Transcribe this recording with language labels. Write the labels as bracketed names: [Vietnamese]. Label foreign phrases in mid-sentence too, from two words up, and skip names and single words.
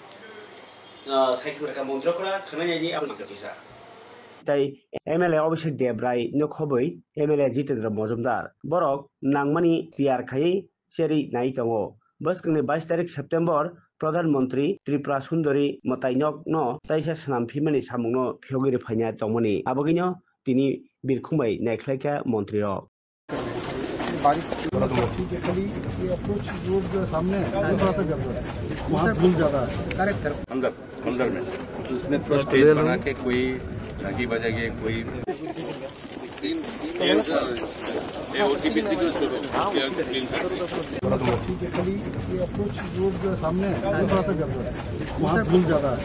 [Kok Borok] साइखिनका मन्त्रिफोरा खनायनि आबुन किसा ताई एमएलए अभिषेक देबराय नखबै एमएलए जितेन्द्र मजुमदार बरक नांगमानि तियार खायै सेरि नाय दङ बसकनि 22 तारिख सेप्टेम्बर प्रधानमन्त्री त्रिपुरा सुंदरी मताइनक न ताइसा सनामफिमानि सामुंनो फियोगिरि फाइना दंमोनि आबगिनो তিনি বিরখুমাই নাইख्लायखा मन्त्री रक [Hindi] खाली ये [English] approach road [Hindi] जो सामने है थोड़ा सा गड़बड़ है वहाँ भूल ज्यादा है [English] correct sir [Hindi] अंदर में उसने स्टेज बना के कोई लगी बजाएगी कोई खाली ये [English] approach road [Hindi] जो सामने है थोड़ा सा गड़बड़ है वहाँ भूल ज्यादा है